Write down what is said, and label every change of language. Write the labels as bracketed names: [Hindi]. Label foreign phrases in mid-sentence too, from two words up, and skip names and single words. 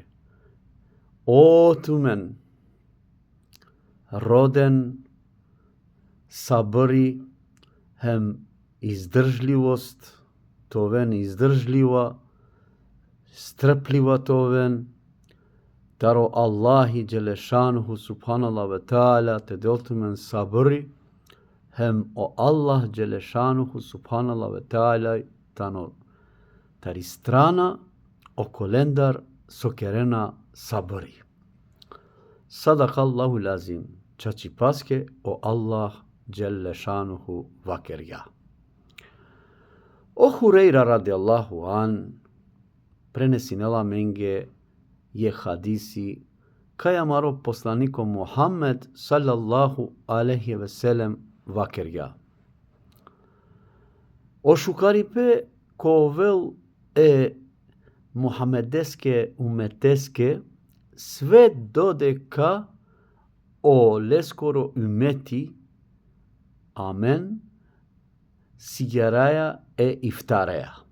[Romany] O tumen, roden, sabri, hem izdržljivost, toven izdržljiva, strpljiva toven, taro Allahi [Arabic] جل شأنه سبحان الله وتعالى [Romany] te deltumen sabri, hem o Allah [Arabic] جل شأنه سبحان الله وتعالى [Romany] tano taristrana o kolendar sokerena sabri. [Arabic] صدق الله العظيم, [Romany] čači paske o Allah [Arabic] جل شأنه [Romany] vakerja. O Hureyra [Arabic] رضي الله عنه, [Romany] prenesinela menge je hadisi kaja maro poslaniko Muhammed [Arabic] صلى الله عليه وسلم [Romany] vakerja. O šukaripe ko vel Muhammedeske umeteske [Bosnian] sve dodeka [Romany] o leskoro ümeti amen sigaraja iftareja.